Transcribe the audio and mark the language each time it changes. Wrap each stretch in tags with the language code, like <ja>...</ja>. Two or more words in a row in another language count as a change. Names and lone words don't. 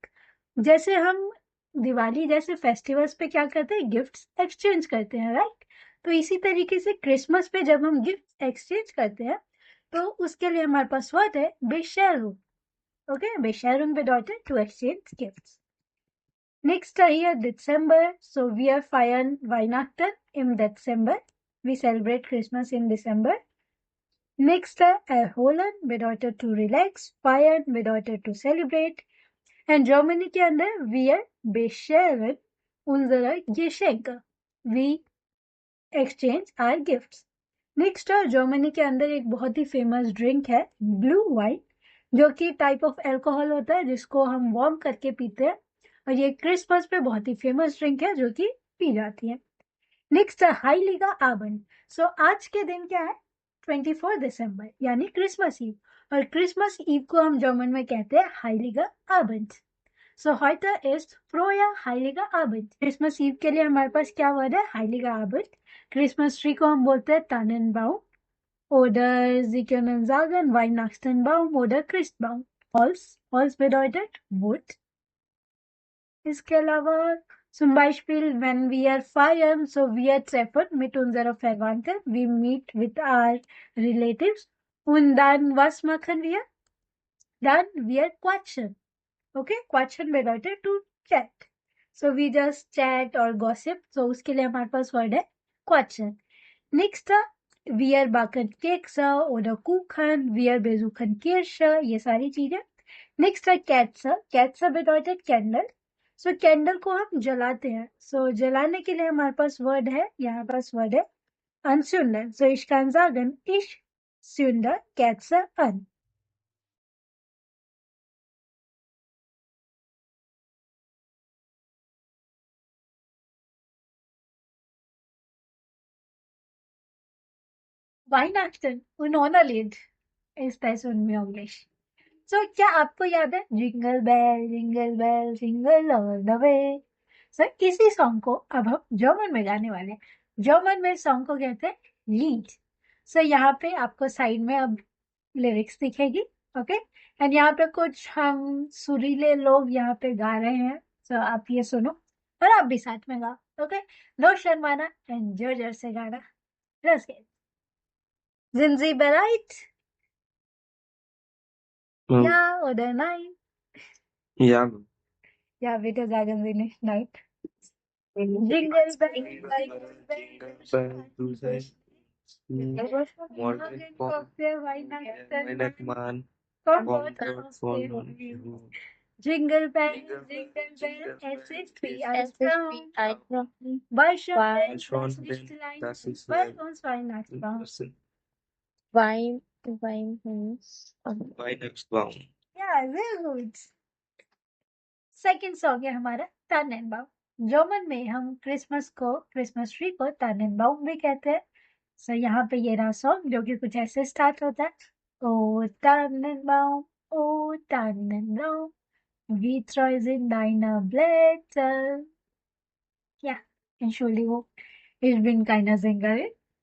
<hi>जैसे हम दिवाली जैसे फेस्टिवल्स पे क्या करते हैं,</hi> <en>gifts exchange</en> <hi>करते हैं, राइट. तो इसी तरीके से क्रिसमस पे जब हम</hi> <en>gift exchange</en> <hi>करते हैं तो उसके लिए हमारे पास वर्ड है बेशेरुम.</hi> <en>ओके,</en> <de>bescheren bedeutet</de> <en>to exchange gifts. Next here December. So we are</en> <de>feiern Weihnachten</de> <en>in December. We celebrate Christmas in December. Next</en> <de>erholen bedeutet</de> <en>to relax.</en> <de>Feiern bedeutet</de> <en>to celebrate. And</en> <de>Germany</de> <hi>के अंदर</hi> <de>wir bescheren unsere Geschenke.</de> <en>We exchange our gifts.</en> <hi>Next जर्मनी के अंदर एक बहुत ही</hi> <en>famous drink</en> <hi>है ब्लू वाइन, जो कि</hi> <en>type of alcohol</en> <hi>होता है जिसको हम वार्म करके पीते हैं. और ये क्रिसमस पे बहुत ही</hi> <en>famous drink</en> <hi>है जो कि पी जाती है.</hi> <de>नेक्स्ट Heiliger Abend.</de> <hi>सो आज के दिन क्या है, 24 दिसंबर यानी</hi> <en>Christmas Eve.</en> <hi>और</hi> <en>Christmas Eve</en> <hi>को हम जर्मन में कहते हैं</hi> <de>Heiliger Abend. सो heute ist froher heiliger Abend.</de> <en>Christmas Eve</en> <hi>के लिए हमारे पास क्या वर्ड है,</hi> <de>Heiliger Abend.</de> <en>Christmas tree</en> <hi>को हम बोलते हैं Tannenbaum.</hi> <de>Oder Sie können sagen Weihnachtsbaum oder Christbaum. Holz bedeutet Wood.</de> <hi>इसके अलावा</hi> <de>zum Beispiel wenn wir feiern, so wir treffen mit unserer Verwandten,</de> <en>we meet with our relatives.</en> <de>Und dann was machen wir? Dann wir quatschen. Okay, quatschen bedeutet</de> <en>to chat. So we just chat or gossip.</en> <de>So</de> <hi>उसके लिए हमारे पास वर्ड है</hi> <de>quatschen. Next wir backen Kekse oder Kuchen, wir besuchen Kirche,</de> <hi>ये सारी चीजें.</hi> <de>Next Kerze. Kerze bedeutet candle.</de> <hi>सो कैंडल को हम जलाते हैं. सो जलाने के लिए हमारे पास वर्ड है, यहाँ पास वर्ड है anzünden.</hi> <de>So ich kann sagen, ich zünde Kerze an. Weihnachten und ohne Lied ist das unmöglich.</de> <hi>So क्या आपको याद है जिंगल बेल जिंगल ऑल द वे. सो इसी सॉन्ग को अब हम जर्मन में गाने वाले हैं. जर्मन में सॉन्ग को कहते हैं लीड. सो यहाँ पे आपको साइड में अब लिरिक्स दिखेगी. ओके, एंड यहाँ पे कुछ हम सुरीले लोग यहाँ पे गा रहे हैं. सो आप ये सुनो और आप भी साथ में गाओ. ओके, नो शर्माना एंड जोर जोर से गाना.</hi> <de>Los geht's. Sind Sie bereit? Ja oder nein? Ja. Ja, bitte sagen Sie nicht nein. Jingle bells, morgen kommt der Weihnachtsmann. Kommt aus dem Himmel. Jingle bells, es ist wie ein Traum. Weil schon Lichtlein bei uns Weihnachtsbaum. Weihnachtsbaum. Ja, sehr gut.</de> <hi>सेकेंड सॉन्ग है हमारा Tannenbaum. जर्मन में हम क्रिसमस ट्री को Tannenbaum भी कहते हैं. सो यहाँ पे ये रहा सॉन्ग जो कि कुछ ऐसे स्टार्ट होता है.</hi> <de>ओ Tannenbaum, ओ Tannenbaum, wie treu sind deine Blätter. Ja, Entschuldigung, ich bin keine Sängerin.</de>